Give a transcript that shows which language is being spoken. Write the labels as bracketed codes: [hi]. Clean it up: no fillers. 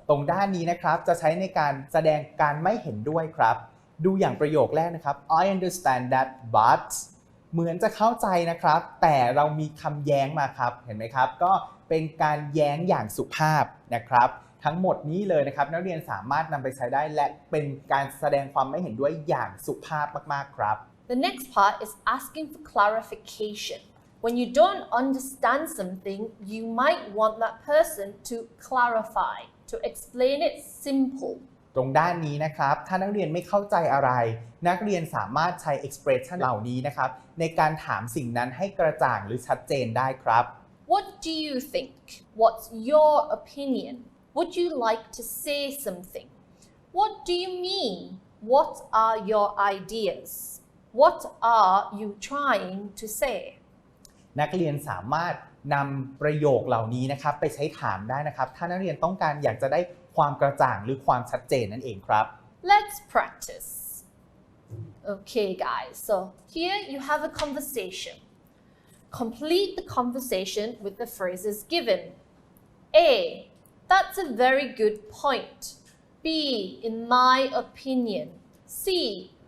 [th] ตรงด้านนี้นะครับจะใช้ในการแสดงการไม่เห็นด้วยครับดูอย่างประโยคแรกนะครับ [en] I understand that but [th] เหมือนจะเข้าใจนะครับแต่เรามีคำแย้งมาครับเห็นไหมครับก็เป็นการแย้งอย่างสุภาพนะครับทั้งหมดนี้เลยนะครับนักเรียนสามารถนำไปใช้ได้และเป็นการแสดงความไม่เห็นด้วยอย่างสุภาพมากๆครับ [en] The next part is asking for clarification. When you don't understand something, you might want that person to clarify, to explain it simple. ต [th] ตรงด้านนี้นะครับถ้านักเรียนไม่เข้าใจอะไรนักเรียนสามารถใช้ expression เหล่านี้นะครับในการถามสิ่งนั้นให้กระจ่างหรือชัดเจนได้ครับ [en] What do you think? What's your opinion? Would you like to say something? What do you mean? What are your ideas? What are you trying to say? [th] นักเรียนสามารถนำประโยคเหล่านี้นะครับไปใช้ถามได้นะครับถ้านักเรียนต้องการอยากจะได้ความกระจ่างหรือความชัดเจนนั่นเองครับ [en] Let's practice. Okay, guys, so here you have a conversation. Complete the conversation with the phrases given. A. That's a very good point. B. In my opinion. C.